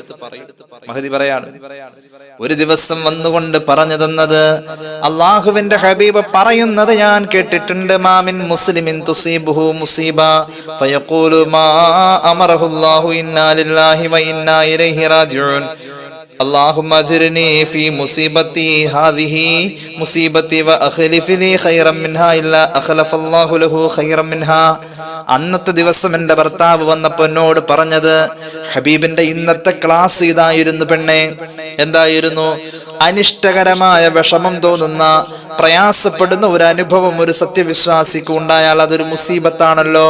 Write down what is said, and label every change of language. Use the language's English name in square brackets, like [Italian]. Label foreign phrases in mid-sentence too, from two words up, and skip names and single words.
[Malayalam] മഹദി പറയാണ്, ഒരു ദിവസം വന്നുകൊണ്ട് പറഞ്ഞു തന്നത്, അള്ളാഹുവിന്റെ ഹബീബ് പറയുന്നത് ഞാൻ കേട്ടിട്ടുണ്ട്, [Arabic] ما من مسلم تصيبه مصيبة فيقول ما أمره الله إنا لله وإنا إليه راجعون اللهم اجرني في مصيبتي هذه مصيبتي واخلف لي خيرا منها الا اخلف الله له خيرا منها. [Malayalam] അന്നത്തെ ദിവസം എന്റെ ഭർത്താവ് വന്നപ്പോ എന്നോട് പറഞ്ഞത്, ഹബീബിന്റെ ഇന്നത്തെ ക്ലാസ് ഇതായിരുന്നു പെണ്ണെ. എന്തായിരുന്നു? അനിഷ്ടകരമായ വിഷമം തോന്നുന്ന, പ്രയാസപ്പെടുന്ന ഒരു അനുഭവം ഒരു സത്യവിശ്വാസിക്ക് ഉണ്ടായാൽ അതൊരു മുസീബത്താണല്ലോ.